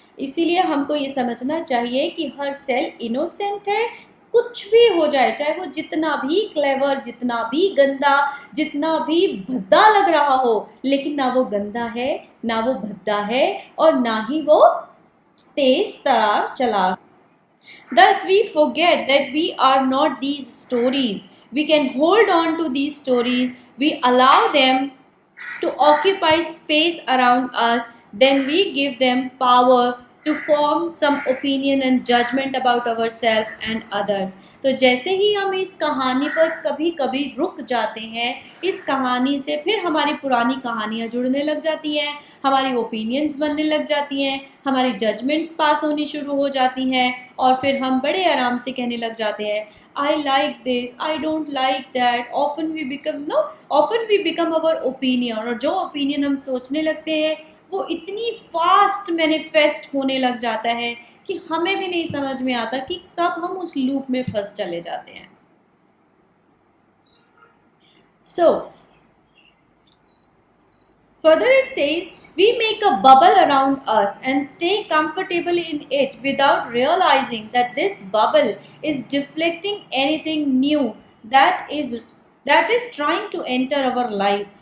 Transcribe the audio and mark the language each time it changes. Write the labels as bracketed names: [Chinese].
[Hindi] इसीलिए हमको ये समझना चाहिए कि हर सेल इनोसेंट है, कुछ भी हो जाए, चाहे वो जितना भी क्लेवर, जितना भी गंदा, जितना भी भद्दा लग रहा हो, लेकिन ना वो गंदा है, ना वो भद्दा है और ना ही वो तेज तरार चला. [English] Thus we forget that we are not these stories. We can hold on to these stories. We allow them to occupy space around us. Then we give them power to form some opinion and judgment about ourselves and others. [Hindi] तो जैसे ही हम इस कहानी पर कभी कभी रुक जाते हैं, इस कहानी से फिर हमारी पुरानी कहानियाँ जुड़ने लग जाती हैं, हमारी ओपिनियंस बनने लग जाती हैं, हमारी जजमेंट्स पास होनी शुरू हो जाती हैं और फिर हम बड़े आराम से कहने लग जाते हैं [English] I like this, I don't like that. Often we become our opinion. [Hindi] और जो opinion हम सोचने लगते हैं वो इतनी फास्ट मैनिफेस्ट होने लग जाता है कि हमें भी नहीं समझ में आता कि कब हम उस लूप में फंस चले जाते हैं. [English] So further it says, we make a bubble around us and stay comfortable in it without realizing that this bubble is deflecting anything new that is trying to enter our life.